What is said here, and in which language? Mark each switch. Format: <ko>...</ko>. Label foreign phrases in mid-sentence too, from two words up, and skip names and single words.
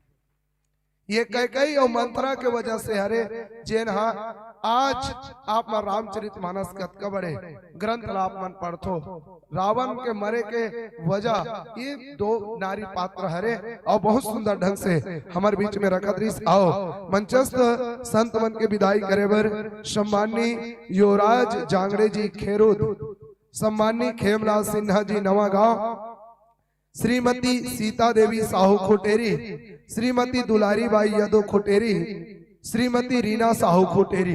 <hne>ये कई और मंत्रा के वजह से हरे जेन आज आप रामचरितमानस कतका बड़े ग्रंथ आप मन पढ़थो। रावण के मरे के वजह ये 2 नारी पात्र हरे और बहुत सुंदर ढंग से हमारे बीच में रखत रही। आओ मंचस्थ संत मन के विदाई करे बर सम्मानी युवराज जांगड़े जी खेरुद, सम्मानी खेमलाल सिन्हा जी नवा गांव, श्रीमती सीता देवी साहू खोटेरी, श्रीमती दुलारी बाई यादव खोटेरी, श्रीमती रीना साहू खोटेरी।</hne>